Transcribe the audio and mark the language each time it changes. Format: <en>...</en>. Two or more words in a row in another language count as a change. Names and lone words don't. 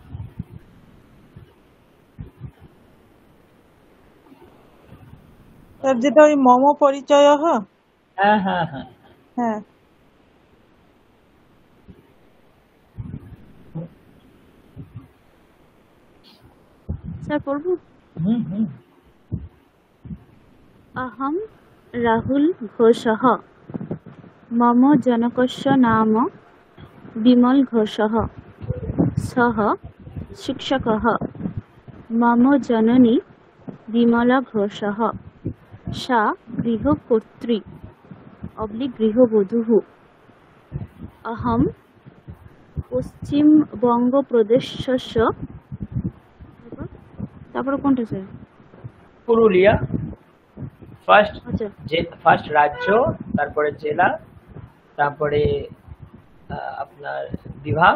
<bn>স্যার যেটা ওই মম পরিচয়, হ্যাঁ হ্যাঁ হ্যাঁ, হ্যাঁ স্যার পড়বো? হুম হুম,</bn> <sa>अहं राहुल घोषः मम जनकस्य नाम विमल घोषः सः शिक्षकः मम जननी विमला घोषः सा गृहकर्त्री गृहबधूः अहं পশ্চিমবঙ্গপ্রদেশস্য</sa> <bn>তারপরে কোনটা স্যার? পুরুলিয়া ফার্স্ট, আচ্ছা ফার্স্ট রাজ্য, তারপরে জেলা, তারপরে আপনার বিভাগ।</bn>